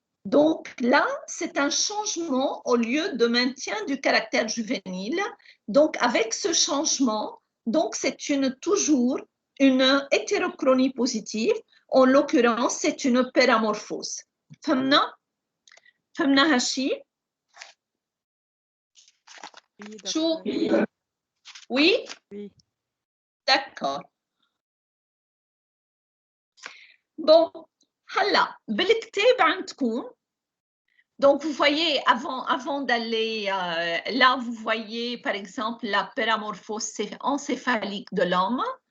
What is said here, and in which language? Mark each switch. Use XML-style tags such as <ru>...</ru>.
<fr>Donc là, c'est un changement au lieu de maintien du caractère juvénile. Donc avec ce changement, donc c'est toujours une hétérochronie positive. En l'occurrence, c'est une péramorphose.</fr> <ar>فهمنا هالشي؟ شو؟</ar> <fr>Oui? Oui. D'accord. Bon,</fr> <ar>هلا بالكتاب عندكم.</ar> <fr>Donc, vous voyez, avant d'aller là, vous voyez, par exemple, la péramorphose encéphalique de l'homme.</fr>